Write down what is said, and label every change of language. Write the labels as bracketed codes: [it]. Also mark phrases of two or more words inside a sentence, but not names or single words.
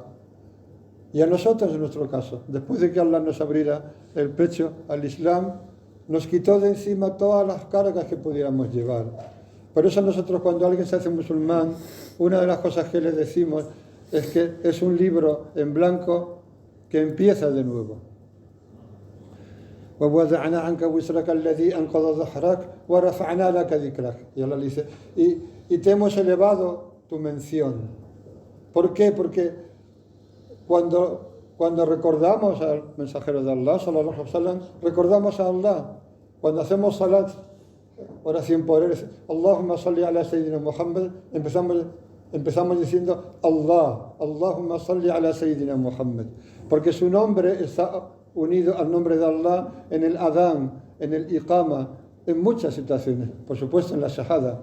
[es] Y a nosotros, en nuestro caso, después de que Allah nos abriera el pecho al Islam, nos quitó de encima todas las cargas que pudiéramos llevar. Por eso nosotros, cuando alguien se hace musulmán, una de las cosas que le decimos es que es un libro en blanco que empieza de nuevo. [ar] وَوَضَعْنَا عَنْكَ وِزْرَكَ الَّذِي أَنْقَضَ ظَهْرَكَ وَرَفَعْنَا لَكَ ذِكْرَكَ. [es] Y Allah dice, y te hemos elevado tu mención. ¿Por qué? Porque cuando recordamos al mensajero de Allah, [ar] صلى الله عليه وسلم, [es] recordamos a Allah. Cuando hacemos salat, oración por él, [ar] اللهم صل على سيدنا محمد, [es] empezamos diciendo Allah, [ar] اللهم صل على سيدنا محمد, [es] porque su nombre está unido al nombre de Allah en el adán, en el iqama, en muchas situaciones, por supuesto en la shahada.